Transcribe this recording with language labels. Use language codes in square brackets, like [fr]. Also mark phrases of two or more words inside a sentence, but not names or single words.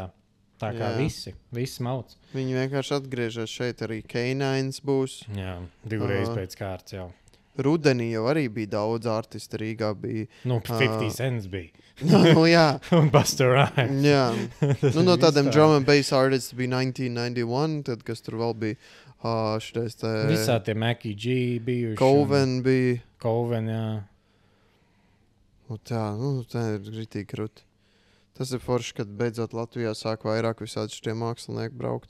[lv] Tā kā visi mauc. Viņi vienkārši atgriežas šeit. Arī K9 būs. Jā, 2 reizes pēc kārtas jau. Rudenī jau arī bija daudz artisti. Rīgā bija. 50 Cents bija. Jā. Un Busta Rhymes. Jā. No tādiem [en] drum and bass artists [lv] bija 1991. Tad, kas tur vēl bija šitais te... Visā tie Mackie G bijuši. Coven bija. Coven, jā. Tā ir ritīgi krūti. Tas ir forši, kad beidzot Latvijā sāk vairāk visādi šitie mākslinieki braukt.